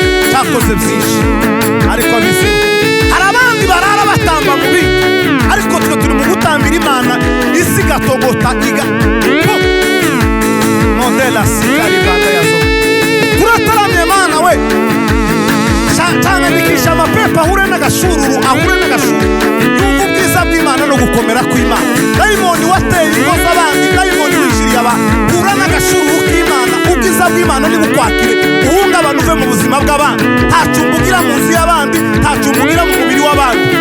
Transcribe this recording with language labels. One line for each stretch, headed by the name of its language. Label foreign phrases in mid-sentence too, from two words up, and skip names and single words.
Kinyarwanda: Cyakoze byinshi. Ariko abizi. Hari abandi barara batamba mu bindi. Ariko twe turi mu gutambira Imana, isi igatogota, iga-, Modela sikari banda ya zo. Turataramye Mana we. Ca-, canganyikisha amapepo ahure n'agashururu, ahure n'agashururu. Yumva ubwiza bw'Imana no gukomera kw'Imana. Dayimoni wateye ingo z'abandi, dayimoni winjiriye aba-, hura n'agashururu k'Imana, ubwiza bw'Imana nibukwakire, uhungabane uve mu buzima bw'abandi. Nta cumbi ugira mu nzu y'abandi, nta cumbi ugira mu mubiri w'abandi.